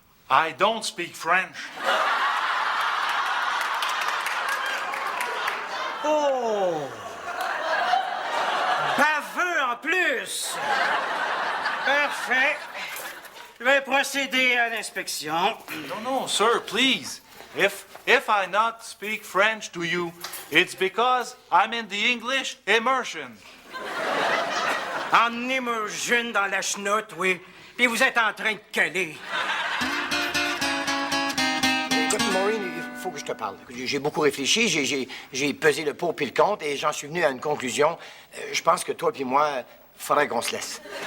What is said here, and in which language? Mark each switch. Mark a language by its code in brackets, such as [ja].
[en] I don't speak French. Oh! [fr] Baveux en plus! Parfait. Je vais procéder à l'inspection. [en] No, sir, please. If I not speak French to you, it's because I'm in the English immersion. [fr] Emmenez-moi jeune dans la chenoute, oui. Puis vous êtes en train de caler. Écoute, Maureen, il faut que je te parle. J'ai beaucoup réfléchi, j'ai pesé le pour puis le contre et j'en suis venu à une conclusion. Je pense que toi puis moi, faudrait qu'on se laisse.